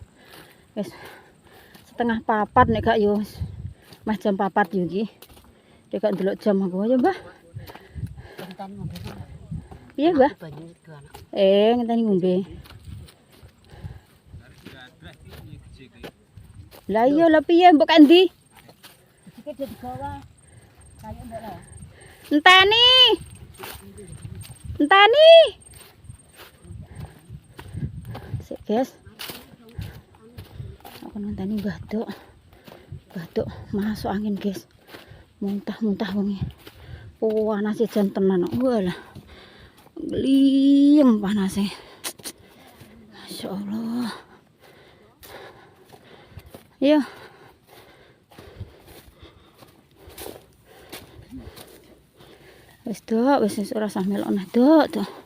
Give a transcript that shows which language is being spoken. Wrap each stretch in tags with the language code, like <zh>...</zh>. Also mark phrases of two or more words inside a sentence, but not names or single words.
<jv>Wis setengah 4 nek gak yo mas jam 4 yo iki. Nek gak ndelok jam aku ayo, Mbah. Iya, Mbah. Ngenteni ngombe. Lah iya lah piye mbok kandi? Iki di bawah. Kayu ndak lah. Enteni. Sik, guys. Aku ngenteni batuk. Batuk masuk angin, guys. Muntah-muntah wong. Panas jan tenan. Walah. Gliyeng panase. Masyaallah. Iya. Wis dok, wis ora usah melok nah dok.</jv>